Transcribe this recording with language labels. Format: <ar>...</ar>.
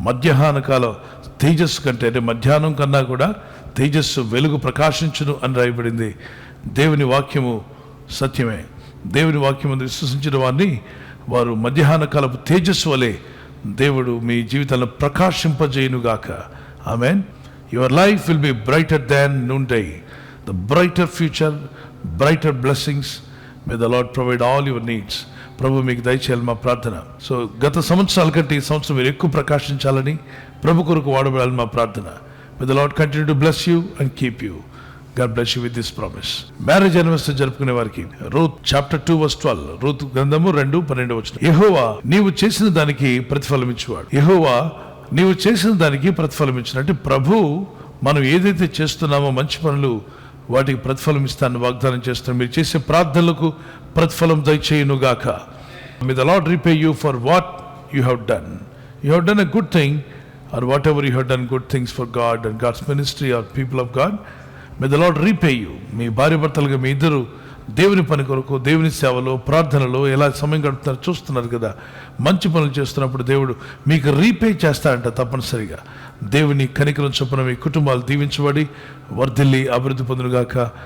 <te>మధ్యాహ్న కాల తేజస్సు కంటే, అంటే మధ్యాహ్నం కన్నా కూడా తేజస్సు, వెలుగు ప్రకాశించును అని రాయబడింది. దేవుని వాక్యము సత్యమే. దేవుని వాక్యం విశ్వసించిన వారిని వారు మధ్యాహ్న కాలపు తేజస్సు వలె దేవుడు మీ జీవితాలను ప్రకాశింపజేయునుగాక. ఆమేన్.</te> <en>Your life will be brighter than noonday. The brighter future, brighter blessings. May the Lord provide all your needs.</en> <te>ప్రభు మీకు దయచేయాలి మా ప్రార్థన. సో గత సంవత్సరాల కంటే ఈ సంవత్సరం మీరు ఎక్కువ ప్రకాశించాలని, ప్రభు కొరకు వాడబడాలని మా ప్రార్థన.</te> <en>May the Lord continue to bless you and keep you. God bless you with this promise.</en> <te>Marriage anniversary జరుపుకునే వారికి రూత్ చాప్టర్ 2 verse 12, రూత్ గ్రంథము 2:12. యెహోవా నీవు చేసిన దానికి ప్రతిఫలం ఇచ్చేవాడు. యెహోవా నీవు చేసిన దానికి ప్రతిఫలం ఇచ్చిన, అంటే ప్రభు మనం ఏదైతే చేస్తున్నామో మంచి పనులు వాటికి ప్రతిఫలం ఇస్తానని వాగ్దానం చేస్తున్నాం. మీరు చేసే ప్రార్థనలకు ప్రతిఫలం దయచేయును గాక.</te> <en>May the Lord repay you for what you have done. You have done a good thing, or whatever you have done good things for God and God's ministry or people of God. May the Lord repay you.</en> <te>మీ భార్య భర్తలుగా మీ ఇద్దరు దేవుని పని కొరకు, దేవుని సేవలో, ప్రార్థనలో ఎలా సమయం గడుపుతున్నారు చూస్తున్నారు కదా. మంచి పనులు చేస్తున్నప్పుడు దేవుడు మీకు రీపే చేస్తాడంట తప్పనిసరిగా. దేవుని కనికరం చొప్పున మీ కుటుంబాలు దీవించబడి వర్ధిల్లి అభివృద్ధి పొందునుగాక.</te>